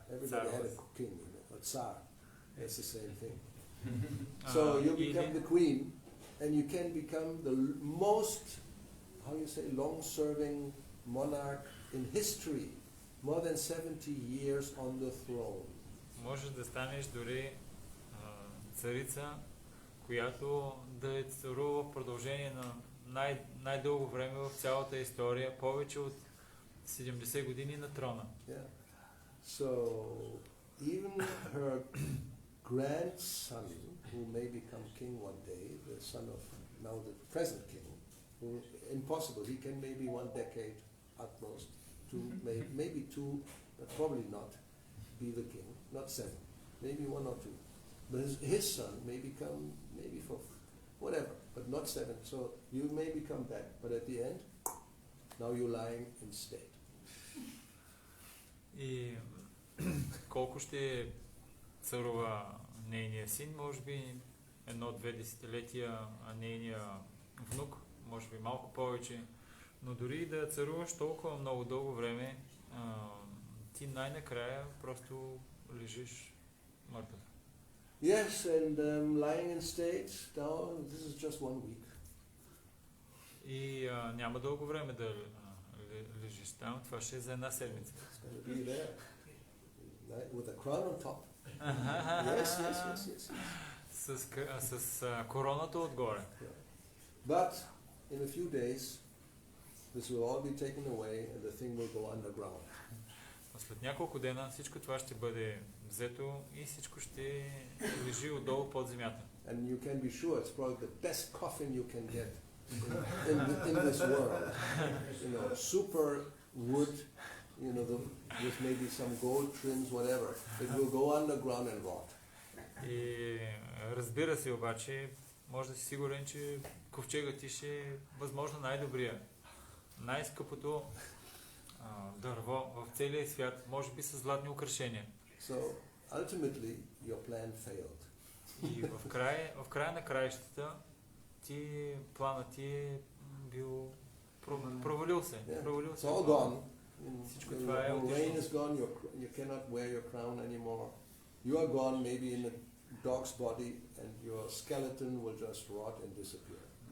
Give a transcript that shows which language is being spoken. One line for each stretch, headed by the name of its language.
English: Everybody had a king, a tsar. It's the same thing. So you
Bulgarian: Или
English: become the queen, and you can become the most, how you say, long-serving monarch in history, more than 70 years on the throne.
Bulgarian: можеш да станеш дори царица, която да е царува в продължение на най-дълго време в цялата история, повече от 70 години на трона.
English: Yeah. So even her grandson, who may become king one day, the son of now the present king, who, impossible, he can maybe 1 decade at most, maybe 2, but probably not, be the king, not 7, maybe 1 or 2. But his son may become maybe 4, whatever, but not 7. So you may become that, but at the end, now you're lying in state.
Bulgarian: И колко ще царува нейния син, може би 1-2 десетилетия, а нейния внук, може би малко повече. Но дори да царуваш толкова много дълго време, ти най-накрая просто лежиш мъртъв.
English: Yes, and lying in state, now this is just 1 week.
Bulgarian: И няма дълго време да лежиш там, това ще е за 1 седмица.
English: It's going to be there, right? With a crown on top. Yes.
Bulgarian: С короната отгоре.
English: But in a few days, this will all be taken away and the thing will go underground.
Bulgarian: След няколко дена всичко това ще бъде взето и всичко ще лежи отдолу под земята.
English: And you can be sure it's probably the best coffin you can get in this world. You know, super wood, you know, with maybe some gold trims, whatever. It will go underground and rot.
Bulgarian: И разбира се обаче, може да си сигурен, че ковчегът ти ще е възможно най-добрия, най-скъпото дърво в целия свят, може би с златни украшения.
English: So ultimately your plan failed.
Bulgarian: И в края на краищата планът ти е бил провалил се.
English: It's all gone.
Bulgarian: Всичко
English: The
Bulgarian: това е
English: rain is
Bulgarian: отишло.
English: gone. You cannot wear your crown anymore. You are gone, maybe in a dog's body, and your skeleton will just rot and disappear.